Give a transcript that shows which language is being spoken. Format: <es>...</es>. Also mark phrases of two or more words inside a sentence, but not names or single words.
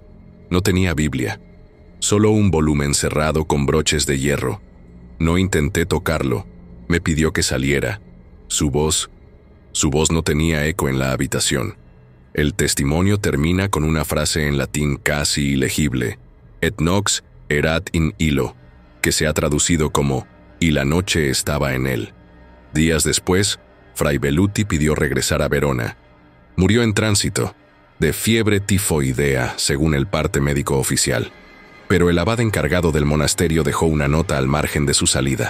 <es>No tenía Biblia, solo un volumen cerrado con broches de hierro. No intenté tocarlo. Me pidió que saliera. Su voz no tenía eco en la habitación. El testimonio termina con una frase en latín casi ilegible:</es> <la>«Et nox erat in illo»,</la> <es>que se ha traducido como «y la noche estaba en él». Días después, Fray Belluti pidió regresar a Verona. Murió en tránsito, de fiebre tifoidea, según el parte médico oficial. Pero el abad encargado del monasterio dejó una nota al margen de su salida.</es>